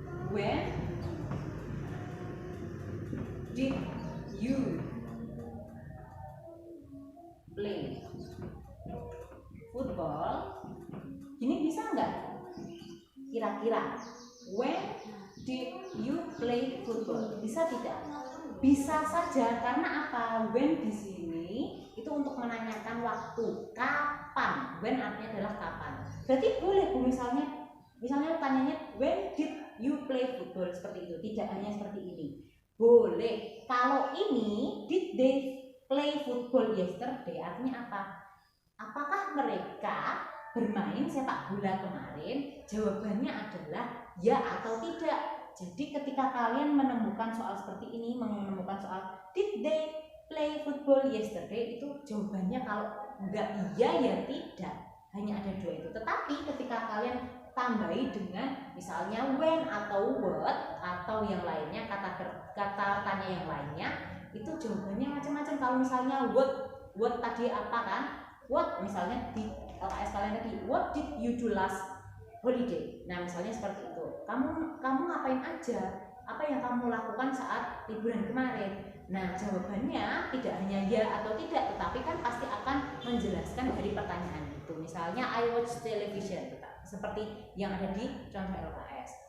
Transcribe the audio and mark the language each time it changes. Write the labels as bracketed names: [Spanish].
[English] When did you play football? [Indonesian] Ini bisa nggak? Kira-kira [English] when did you play football? [Indonesian] Bisa tidak? Bisa saja, karena apa? When di sini itu untuk menanyakan waktu. Kapan? When artinya adalah kapan. Berarti boleh Bu, misalnya tanyanya [English] when did you play football, [Indonesian] seperti itu. Tidak hanya seperti ini. Boleh. Kalau ini [English] did they play football yesterday [Indonesian] artinya apa? Apakah mereka bermain sepak bola kemarin? Jawabannya adalah ya atau tidak. Jadi ketika kalian menemukan soal seperti ini, menemukan soal [English] did they play football yesterday, [Indonesian] itu jawabannya kalau enggak iya ya tidak. Hanya ada dua itu. Tetapi ketika kalian tambahi dengan misalnya when atau what atau yang lainnya, kata tanya yang lainnya, itu jawabannya macam-macam. Kalau misalnya what tadi apa kan? [English] What [Indonesian] misalnya di LKS kalian tadi, [English] what did you do last holiday? [Indonesian] Nah, misalnya seperti itu. Kamu ngapain aja? Apa yang kamu lakukan saat liburan kemarin? Nah, jawabannya tidak hanya ya atau tidak, tetapi kan pasti akan menjelaskan dari pertanyaan itu. Misalnya [English] I watch television, [Indonesian] seperti yang ada di contoh LKS.